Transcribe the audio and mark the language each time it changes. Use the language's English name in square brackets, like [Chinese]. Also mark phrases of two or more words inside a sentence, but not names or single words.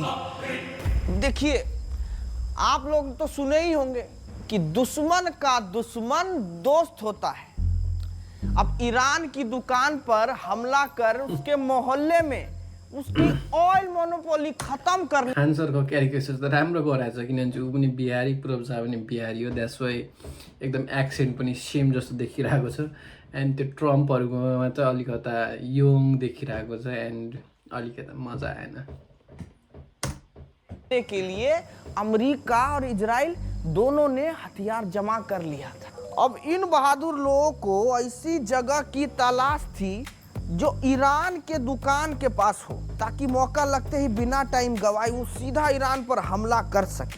[Hindi] देखिए, आप लोग तो सुने ही होंगे कि दुश्मन का दुश्मन दोस्त होता है। अब ईरान की दुकान पर हमला कर उसके मोहल्ले में उसकी [English] oil monopoly [Hindi] खत्म करने [Nepali] खान सरको क्यारिकेचर त राम्रो गराएको छ किनभने ऊ पनि बिहारी पूरब झा पनि बिहारी हो [English] that's why [Nepali] एकदम एक्सेन्ट पनि सेम जस्तो देखिरहेको छ एन्ड त्यो ट्रम्पहरूकोमा चाहिँ अलिकता यङ देखिरहेको छ एन्ड अलिकता मजा आएन [Hindi] के लिए अमेरिका और इजराइल दोनों ने हथियार जमा कर लिया था। अब इन बहादुर लोगों को ऐसी जगह की तलाश थी जो ईरान के दुकान के पास हो, ताकि मौका लगते ही बिना टाइम गवाए वो सीधा ईरान पर हमला कर सके।